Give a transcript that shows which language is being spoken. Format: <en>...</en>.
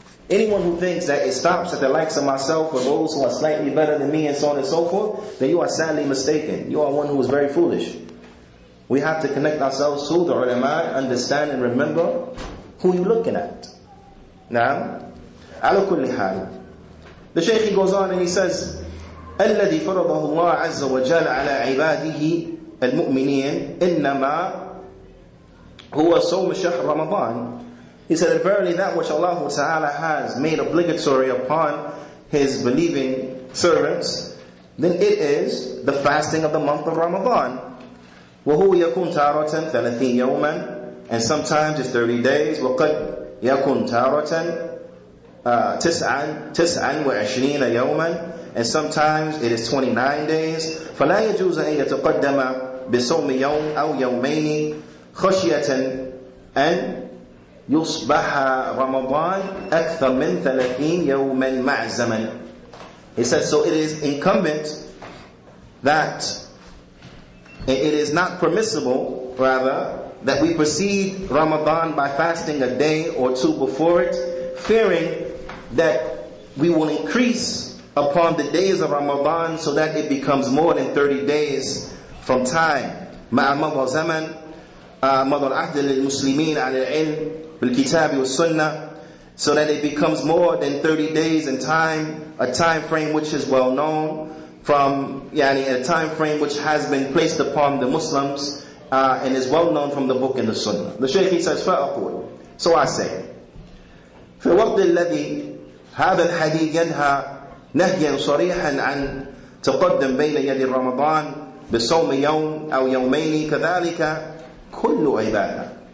<en>Anyone who thinks that it stops at the likes of myself or those who are slightly better than me and so on and so forth, then you are sadly mistaken. You are one who is very foolish. We have to connect ourselves to the ulama, understand and remember who you're looking at. Now,</en> <ar>ala kulli hal.</ar> <en>The Shaykh goes on and he says,</en> <ar>الذي فرضه الله عز وجل على عباده المؤمنين إنما هو صوم شهر رمضان.</ar> <en>He said that verily that which Allah Ta'ala has made obligatory upon His believing servants, then it is the fasting of the month of Ramadan.</en> <ar>وهو يكون تارة 30 يوما,</ar> <en>and sometimes it's 30 days.</en> <ar>وقد يكون تارة 29 يوما,</ar> <en>and sometimes it is 29 days.</en> <ar>فلا يجوز أن يتقدم بصوم يوم أو يومين خشية أن يصبح رمضان أكثر من 30 يوما مع الزمن.</ar> <en>He says, so it is incumbent that it is not permissible, rather, that we precede Ramadan by fasting a day or two before it, fearing that we will increase upon the days of Ramadan so that it becomes more than 30 days from time.</en> <ar>مع مضى زمن مضى العهد للمسلمين على العلم بالكتاب والسنة,</ar> <en>so that it becomes more than 30 days in time, a time frame which is well known, from a time frame which has been placed upon the Muslims and is well known from the book and the Sunnah. The Shaykh says,</en> <ar>فأقول,</ar> <en>so I say,</en> <ar>في الوقت الذي هذا الحديث ينهى نهيا صريحا عن تقدم بين يدي رمضان بصوم يوم أو يومين كذلك كل عبادة.</ar>